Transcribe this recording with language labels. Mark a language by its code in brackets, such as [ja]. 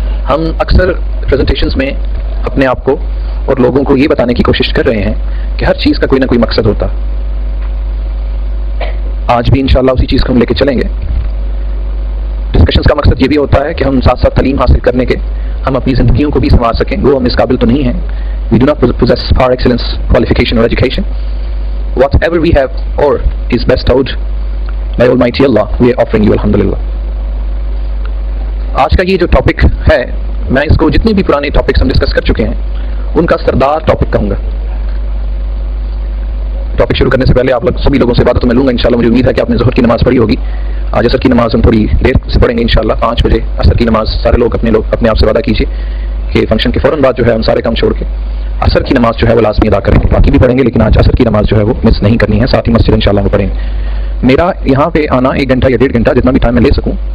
[ur] ہم اکثر پریزنٹیشنز میں اپنے آپ کو اور لوگوں کو یہ بتانے کی کوشش کر رہے ہیں کہ ہر چیز کا کوئی نہ کوئی مقصد ہوتا۔ آج بھی انشاءاللہ اسی چیز کو ہم لے کے چلیں گے۔ ڈسکشنز کا مقصد یہ بھی ہوتا ہے کہ ہم ساتھ ساتھ تعلیم حاصل کرنے کے ہم اپنی زندگیوں کو بھی سنوار سکیں۔ وہ ہم اس قابل تو نہیں ہیں، [en] we do not possess far excellence, qualification or education. Whatever we have or is bestowed by Almighty Allah, we are offering you alhamdulillah. [ur] آج کا یہ جو ٹاپک ہے، میں اس کو جتنے بھی پرانے ٹاپکس ہم ڈسکس کر چکے ہیں ان کا سردار ٹاپک کہوں گا۔ ٹاپک شروع کرنے سے پہلے آپ سبھی لوگوں سے بات تو میں لوں گا انشاءاللہ۔ مجھے امید ہے کہ آپ نے ظہر کی نماز پڑھی ہوگی۔ آج عصر کی نماز ہم تھوڑی دیر سے پڑھیں گے انشاءاللہ، 5 بجے عصر کی نماز۔ سارے لوگ اپنے آپ سے وعدہ کیجیے کہ فنکشن کے فوراً بعد جو ہے ہم سارے کام چھوڑ کے عصر کی نماز جو ہے وہ لازمی ادا کریں گے۔ باقی بھی پڑھیں گے لیکن آج عصر کی نماز جو ہے وہ مس نہیں کرنی ہے، ساتھ ہی مسجد انشاءاللہ وہ پڑھیں گے۔ میرا یہاں پہ آنا 1 گھنٹہ یا 1.5 گھنٹہ جتنا بھی ٹائم میں لے سکوں،